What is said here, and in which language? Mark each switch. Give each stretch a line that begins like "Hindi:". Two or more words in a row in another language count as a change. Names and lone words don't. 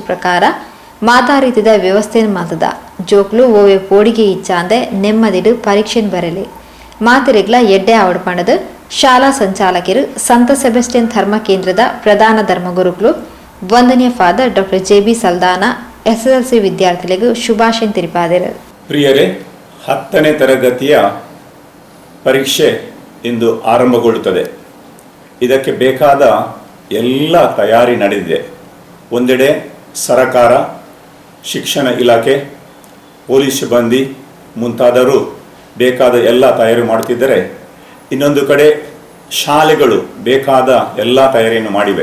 Tulu: ಪ್ರಕಾರ ಮಾತಾ ರೀತಿದ ವ್ಯವಸ್ಥೆಯನ್ನು ಮಾತದ ಜೋಕ್ಲು ಓವೆ ಪೋಡಿಗೆ ಇಚ್ಛಾಂದೆ ನೆಮ್ಮದಿಡು ಪರೀಕ್ಷೆನ್ ಬರಲಿ ಮಾತಿರೆಗ್ಲ ಎಡ್ಡೆ ಆವಡ್ಪಂಡದು ಶಾಲಾ ಸಂಚಾಲಕರು ಸಂತ ಸೆಬೆಸ್ಟಿಯನ್ ಧರ್ಮ ಕೇಂದ್ರದ ಪ್ರಧಾನ ಧರ್ಮಗುರುಗಳು ವಂದನೀಯ ಫಾದರ್ ಡಾಕ್ಟರ್ ಜೆ.ಬಿ. ಸಲ್ದಾನ ಎಸ್ಎಲ್ಸಿ ವಿದ್ಯಾರ್ಥಿಗಳಿಗೆ ಶುಭಾಶಯ ತಿಳಿಪಾದರು.
Kannada: ಪ್ರಿಯರೇ, 10ನೇ ತರಗತಿಯ ಪರೀಕ್ಷೆ ಇಂದು ಆರಂಭಗೊಳ್ಳುತ್ತದೆ. ಇದಕ್ಕೆ ಬೇಕಾದ ಎಲ್ಲ ತಯಾರಿ ನಡೆದಿದೆ. ಒಂದೆಡೆ ಸರಕಾರ, ಶಿಕ್ಷಣ ಇಲಾಖೆ, ಪೊಲೀಸ್ ಸಿಬ್ಬಂದಿ ಮುಂತಾದವರು ಬೇಕಾದ ಎಲ್ಲ ತಯಾರಿ ಮಾಡುತ್ತಿದ್ದರೆ, ಇನ್ನೊಂದು ಕಡೆ ಶಾಲೆಗಳು ಬೇಕಾದ ಎಲ್ಲ ತಯಾರಿಯನ್ನು ಮಾಡಿವೆ.